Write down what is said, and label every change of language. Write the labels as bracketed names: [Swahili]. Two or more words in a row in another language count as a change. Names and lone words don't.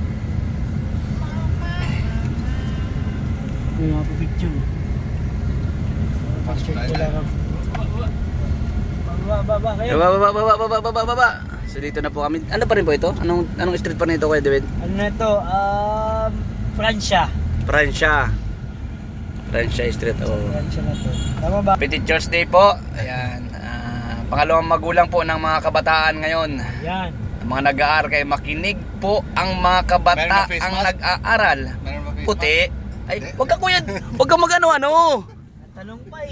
[Filipino] Yung mga picture. Naka-short sila. Baba kayo. Baba. So dito na po kami. Ano pa rin po ito? Anong street pa rin ito, Kuya David? Ano na ito? Francia. Francia Street. Oh. Francia na to. Tama ba? Petit Church Day po. Ayan. Pangalawang magulang po ng mga kabataan ngayon. Yan. Ang mga nag-aaral kayo, makinig po ang mga kabata Meron ba face ang mask? nag-aaral. Meron ba face Puti. Ay, wag ka kuya. Wag ka magano-ano. Tanong pa eh.